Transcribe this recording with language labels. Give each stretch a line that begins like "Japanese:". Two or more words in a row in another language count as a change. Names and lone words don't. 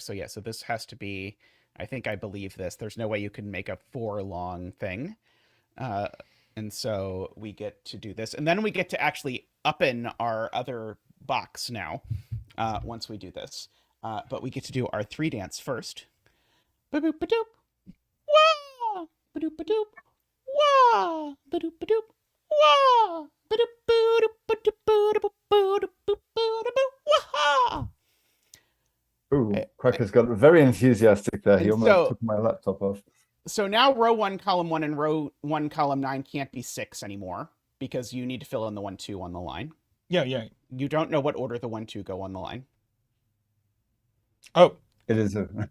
English: So so this has to be, I believe this. There's no way you can make a 4 long thing. And so we get to do this. And then we get to actually up in our other box now, once we do this. But we get to do our 3 dance first. Ba-boop-ba-doop. Wah! Ba-doop-ba-doop. Wah! Ba-doop-ba-doop. Wah! Ba-doop-ba-doop-ba-doop-ba-doop-ba-doop-ba-doop. Ooh, Cracker's got very enthusiastic there. He And almost took my laptop off. So now row 1, column 1, and row 1, column 9 can't be 6 anymore because you need to fill in the 1, 2 on the line. Yeah. You don't know what order the 1, 2 go on the line. Oh. It is a...